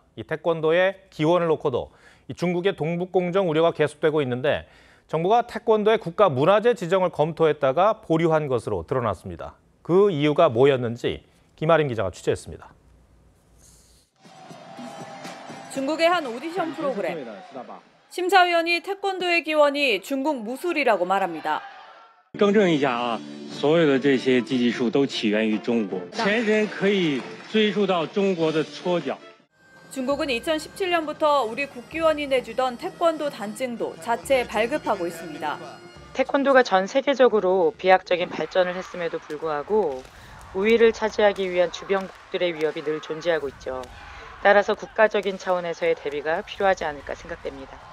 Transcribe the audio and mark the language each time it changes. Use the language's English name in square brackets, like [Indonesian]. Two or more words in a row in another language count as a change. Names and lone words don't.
[Korean] 이 태권도의 기원을 놓고도 이 중국의 동북공정 우려가 계속되고 있는데 정부가 태권도의 국가 문화재 지정을 검토했다가 보류한 것으로 드러났습니다. 그 이유가 뭐였는지 김아림 기자가 취재했습니다. 중국의 한 오디션 프로그램. 심사위원이 태권도의 기원이 중국 무술이라고 말합니다. [Chinese] 更正一下啊，所有的这些技艺术都起源于中国，前人可以追溯到中国的搓脚。 [Korean] 중국은 2017년부터 우리 국기원이 내주던 태권도 단증도 자체 발급하고 있습니다. 태권도가 전 세계적으로 비약적인 발전을 했음에도 불구하고 우위를 차지하기 위한 주변국들의 위협이 늘 존재하고 있죠. 따라서 국가적인 차원에서의 대비가 필요하지 않을까 생각됩니다.